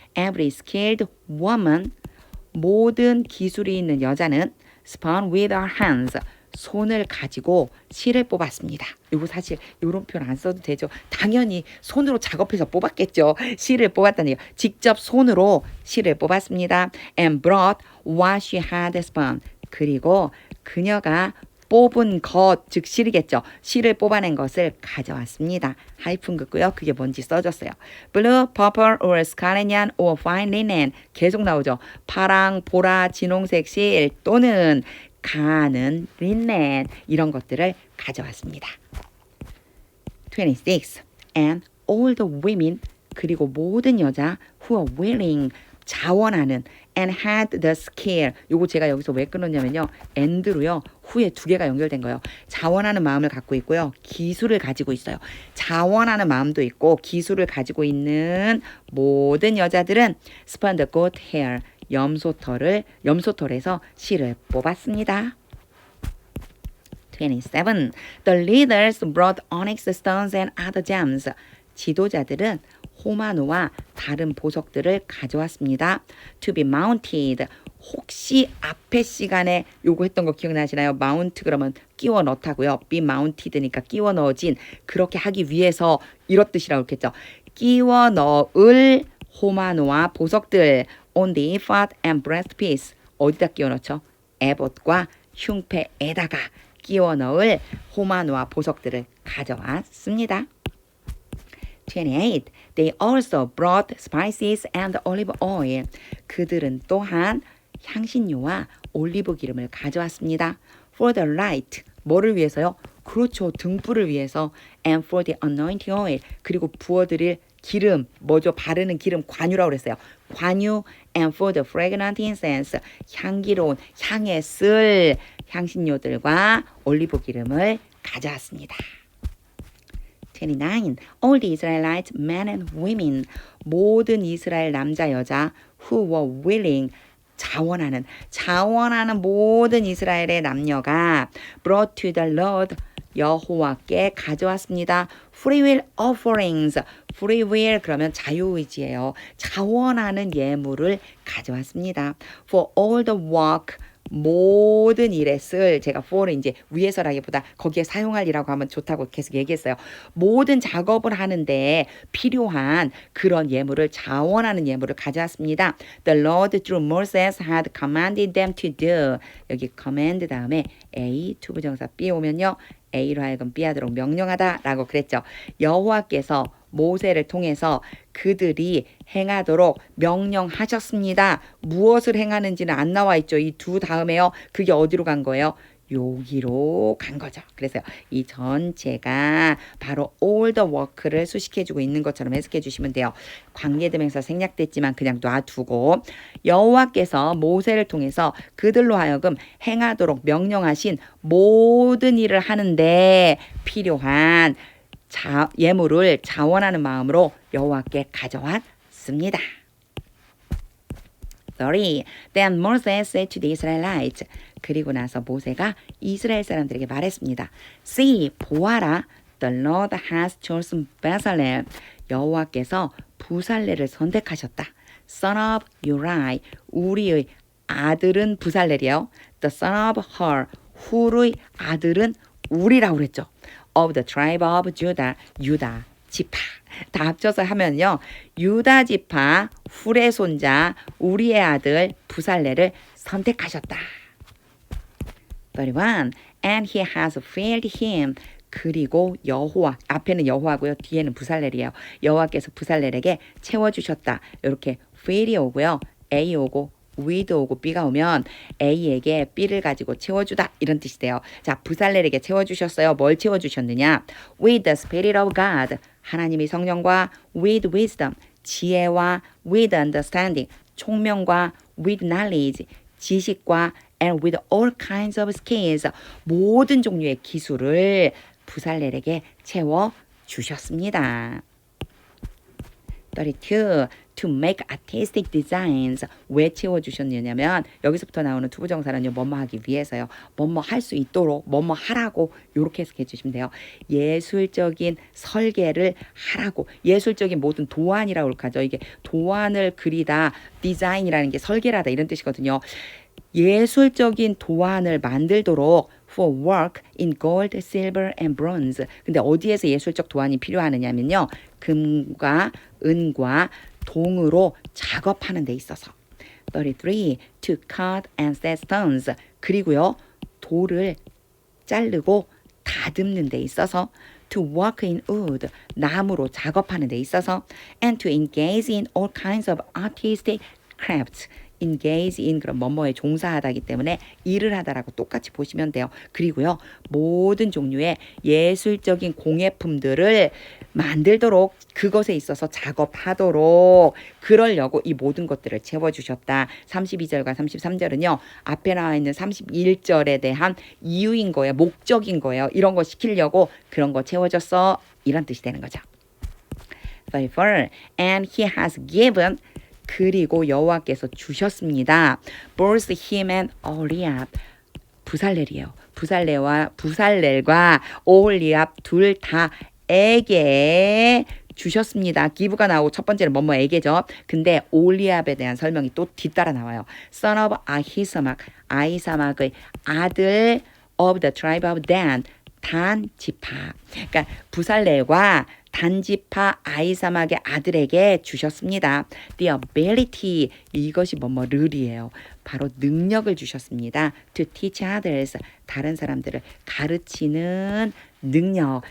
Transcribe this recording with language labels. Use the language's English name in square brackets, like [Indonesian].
[English] Every skilled woman, [Korean] 모든 기술이 있는 여자는 [English] spun with her hands, [Korean] 손을 가지고 실을 뽑았습니다. 이거 사실 이런 표현 안 써도 되죠. 당연히 손으로 작업해서 뽑았겠죠. 실을 뽑았다는 얘기. 직접 손으로 실을 뽑았습니다. [English] And brought what she had spun. [Korean] 그리고 그녀가 뽑은 것, 즉 실이겠죠. 실을 뽑아낸 것을 가져왔습니다. 하이픈 긋고요. 그게 뭔지 써줬어요. [English] Blue, purple, or scarlet yarn, or fine linen. [Korean] 계속 나오죠. 파랑, 보라, 진홍색 실 또는 가는 린넨 이런 것들을 가져왔습니다. 26. [English] And all the women, [Korean] 그리고 모든 여자 [English] who are willing, [Korean] 자원하는 [English] and had the skill. [Korean] 요거 제가 여기서 왜 끊었냐면요. and로요. 후에 두 개가 연결된 거예요. 자원하는 마음을 갖고 있고요. 기술을 가지고 있어요. 자원하는 마음도 있고 기술을 가지고 있는 모든 여자들은 [English] spun the goat hair, [Korean] 염소털에서 실을 뽑았습니다. 27. [English] The leaders brought onyx stones and other gems. [Korean] 지도자들은 호마노와 다른 보석들을 가져왔습니다. [English] To be mounted. [Korean] 혹시 앞에 시간에 요거 했던 거 기억나시나요? mount 그러면 끼워 넣다고요. be mounted니까 끼워 넣어진, 그렇게 하기 위해서 이런 뜻이라고 했겠죠. 끼워 넣을 호마노와 보석들 [English] on the ephod and breastpiece. [Korean] 어디다 끼워 넣죠? 에봇과 흉패에다가 끼워 넣을 호마노와 보석들을 가져왔습니다. 28. [English] They also brought spices and olive oil. [Korean] 그들은 또한 향신료와 올리브 기름을 가져왔습니다. [English] For the light. [Korean] 뭐를 위해서요? 그렇죠. 등불을 위해서. [English] And for the anointing oil. [Korean] 그리고 부어드릴 기름, 뭐죠? 바르는 기름, 관유라고 그랬어요. 관유. [English] And for the fragrant incense. [Korean] 향기로운, 향에 쓸 향신료들과 올리브 기름을 가져왔습니다. 29. [English] All the Israelite men and women, [Korean] 모든 이스라엘 남자 여자 [English] who were willing, [Korean] 자원하는 모든 이스라엘의 남녀가 [English] brought to the Lord, [Korean] 여호와께 가져왔습니다. [English] Free will offerings, free will [Korean] 그러면 자유의지예요. 자원하는 예물을 가져왔습니다. [English] For all the work, [Korean] 모든 일에 쓸, 제가 for를 이제 위에서라기보다 거기에 사용할이라고 하면 좋다고 계속 얘기했어요. 모든 작업을 하는데 필요한 그런 예물을, 자원하는 예물을 가져왔습니다. [English] The Lord through Moses had commanded them to do. [Korean] 여기 command 다음에 A, 투부정사 B 오면요. A로 하여금 B 하도록 명령하다라고 그랬죠. 여호와께서 모세를 통해서 그들이 행하도록 명령하셨습니다. 무엇을 행하는지는 안 나와 있죠. 이 두 다음에요. 그게 어디로 간 거예요? 여기로 간 거죠. 그래서 이 전체가 바로 all the work를 수식해주고 있는 것처럼 해석해 주시면 돼요. 관계대명사 생략됐지만 그냥 놔두고 여호와께서 모세를 통해서 그들로 하여금 행하도록 명령하신 모든 일을 하는데 필요한 예물을 자원하는 마음으로 여호와께 가져왔습니다. 30. [English] Then Moses said to the Israelites. [Korean] 그리고 나서 모세가 이스라엘 사람들에게 말했습니다. [English] See, [Korean] 보아라. [English] The Lord has chosen Bezalel. [Korean] 여호와께서 부살렐을 선택하셨다. [English] Son of Uri. [Korean] 우리의 아들은 부살렐이에요. [English] The son of Hur. [Korean] 훌의 아들은 우리라고 그랬죠. [English] Of the tribe of Judah. [Korean] 유다 지파. 다 합쳐서 하면요. 유다 지파 훌의 손자 우리의 아들 부살렐을 선택하셨다. [English] 31. And he has filled him. [Korean] 그리고 여호와, 앞에는 여호와고요. 뒤에는 부살렐이에요. 여호와께서 부살렐에게 채워주셨다. 이렇게 fill이 오고요. A 오고 with 오고 B가 오면 A에게 B를 가지고 채워주다 이런 뜻이 돼요. 자, 부살렐에게 채워주셨어요. 뭘 채워주셨느냐? [English] With the Spirit of God. [Korean] 하나님의 성령과 [English] with wisdom. [Korean] 지혜와 [English] with understanding. [Korean] 총명과 [English] with knowledge. [Korean] 지식과 [English] and with all kinds of skills. [Korean] 모든 종류의 기술을 부살렐에게 채워주셨습니다. 32. [English] To make artistic designs. [Korean] 왜 채워주셨느냐면 여기서부터 나오는 투부정사는요. 뭐뭐 하기 위해서요. 뭐뭐 할 수 있도록 뭐뭐 하라고 이렇게 해석해 주시면 돼요. 예술적인 설계를 하라고. 예술적인 모든 도안이라고 하죠. 이게 도안을 그리다, 디자인이라는 게 설계라다 이런 뜻이거든요. 예술적인 도안을 만들도록 [English] for work in gold, silver and bronze. [Korean] 근데 어디에서 예술적 도안이 필요하느냐면요. 금과 은과 동으로 작업하는 데 있어서. [English] 33. To cut and set stones. [Korean] 그리고요. 돌을 자르고 다듬는 데 있어서. [English] To work in wood. [Korean] 나무로 작업하는 데 있어서. [English] And to engage in all kinds of artistic crafts. [Korean] engage in 그런 뭐뭐에 종사하다기 때문에 일을 하다라고 똑같이 보시면 돼요. 그리고요. 모든 종류의 예술적인 공예품들을 만들도록 그것에 있어서 작업하도록 그러려고 이 모든 것들을 채워주셨다. 32절과 33절은요. 앞에 나와 있는 31절에 대한 이유인 거예요. 목적인 거예요. 이런 거 시키려고 그런 거 채워줬어. 이런 뜻이 되는 거죠. 34. [English] And he has given [Korean] 그리고 여호와께서 주셨습니다. [English] Both him and Oholiab. 부살렐이에요. [Korean] 부살렐과 오홀리압 둘 다에게 주셨습니다. 기브가 나오고 첫 번째는 뭐뭐에게죠. 근데 오홀리압에 대한 설명이 또 뒤따라 나와요. [English] Son of 아히사막, [Korean] 아히사막의 아들 [English] of the tribe of Dan. [Korean] 단 지파. 그러니까 부살렐과 단지파 아이사막의 아들에게 주셨습니다. [English] The ability. [Korean] 이것이 뭐뭐를이에요. 바로 능력을 주셨습니다. [English] To teach others. [Korean] 다른 사람들을 가르치는 능력.